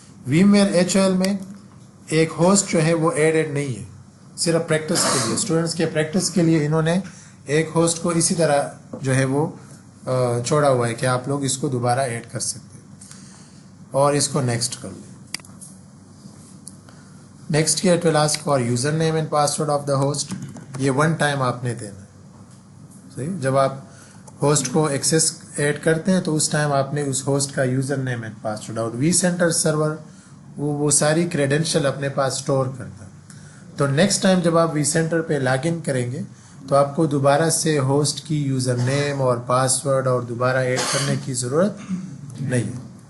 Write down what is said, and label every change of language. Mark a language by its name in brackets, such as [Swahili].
[Urdu] VMware HOL میں ایک host جو ہے وہ ایڈ نہیں ہے، صرف پریکٹس کے لیے، اسٹوڈنٹس کے پریکٹس کے لیے انہوں نے ایک ہوسٹ کو اسی طرح جو ہے وہ چھوڑا ہوا ہے کہ آپ لوگ اس کو دوبارہ ایڈ کر سکتے ہیں. اور اس کو نیکسٹ کر لیں. [English] Next کیا؟ It will ask for user name and password of the host. [Urdu] یہ 1 ٹائم آپ نے دینا ہے. صحیح، جب آپ ہوسٹ کو ایکسیس ایڈ کرتے ہیں تو اس ٹائم آپ نے اس ہوسٹ کا یوزر نیم اینڈ پاسورڈ، اور وی سینٹر سرور وہ ساری کریڈینشیل اپنے پاس اسٹور کرتا ہے. تو نیکسٹ ٹائم جب آپ وی سینٹر پہ لاگ ان کریں گے تو آپ کو دوبارہ سے ہوسٹ کی یوزر نیم اور پاسورڈ اور دوبارہ ایڈ کرنے کی ضرورت نہیں ہے.